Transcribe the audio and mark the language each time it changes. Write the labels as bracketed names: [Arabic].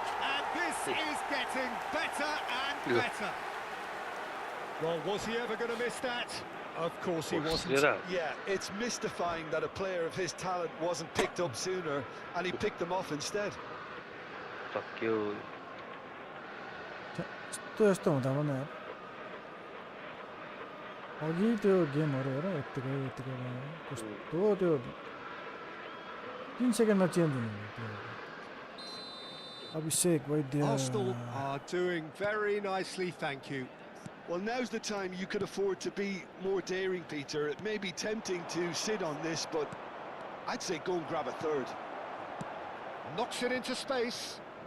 [English] And this is getting better and better. Well, was he ever going to miss that? Of course he wasn't. Yeah, it's mystifying that a player of his talent wasn't picked up sooner, and he picked them off instead. Fuck you. [Nepali] यस्तो यस्तो हुँदा पनि यार अघि त्यो गेमहरू हेर यत्तिकै यत्तिकै कस्तो त्यो 3 सेकेन्डमा चेन्ज हुने त्यो अभिषेक वैद्य [English] Arsenal are doing very nicely, thank you. Well, now's the time you could afford to be more daring, Peter. It may be tempting to sit on this, but I'd say go and grab a third. Knocks it into space.